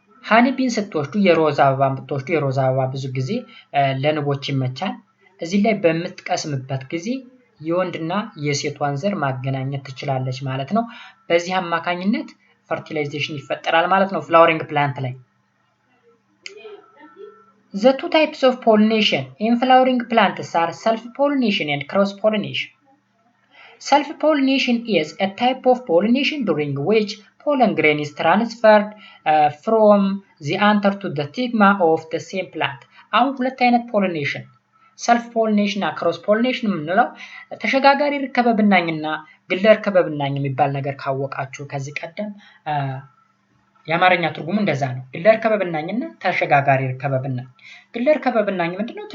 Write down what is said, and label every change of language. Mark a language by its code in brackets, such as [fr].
[am] ሃኒቢን ስትወስዱ የሮዝ አበባን ብትወስዱ የሮዝ አበባ ብዙ ጊዜ ለንቦች ይመቻል። እዚህ ላይ በምትቀስምበት ጊዜ የወንድና የሴቷን ዘር ማገናኘት ትችላለች ማለት ነው። በዚህ አማካኝነት ፈርቲላይዜሽን ይፈጠራል ማለት ነው ፍላወሪንግ ፕላንት ላይ። [en] The two types of pollination in flowering plants are self-pollination and cross-pollination. Self-pollination is a type of pollination during which pollen grain is transferred from the anther to the stigma of the same plant. [am] አሁን ሁለት አይነት ፖሊኔሽን self-pollination እና cross-pollination የምንለው ተሸጋጋሪ ርክበ ብናኝና ግለ ርክበ ብናኝ የሚባል ነገር ካወቃችሁ ከዚህ ቀደም የአማርኛ ትርጉሙ እንደዛ ነው። ግለ ርክበ ብናኝና ተሸጋጋሪ ርክበ ብናኝ። ግለ ርክበ ብናኝ ምንድነው?